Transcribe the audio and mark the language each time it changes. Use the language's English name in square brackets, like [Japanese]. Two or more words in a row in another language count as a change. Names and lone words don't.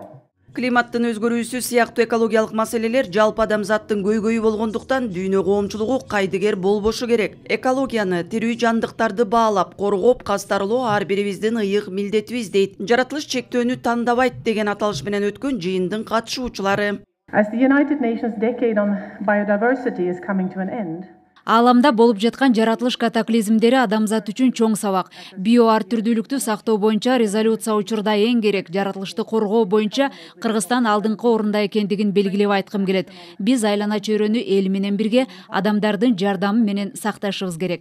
[Kyrgyz] Климаттын өзгөрүүсү сыяктуу экологиялык маселелер жалпы адамзаттын көйгөйү болгондуктан дүйнө коомчулугу кайдыгер болбошу керек. Экологияны, тирүү жандыктарды баалап, коргоп, кастарлоо ар бирибиздин ыйык милдетибиз дейт. Жаратылыш чектөөнү тандабайт деген аталыш менен өткөн жыйындын катышуучулары. [English] As the United Nations Decade on Biodiversity is coming to an end, [Kyrgyz] Ааламда болуп жаткан жаратылыш катаклизмдери адамзат үчүн чоң сабак. Био ар түрдүүлүктү сактоо боюнча резолюция учурда эң керек. Жаратылышты коргоо боюнча Кыргызстан алдыңкы орунда экендигин белгилеп айткым келет. Биз айлана чөйрөнү эл менен бирге адамдардын жардамы менен сакташыбыз керек.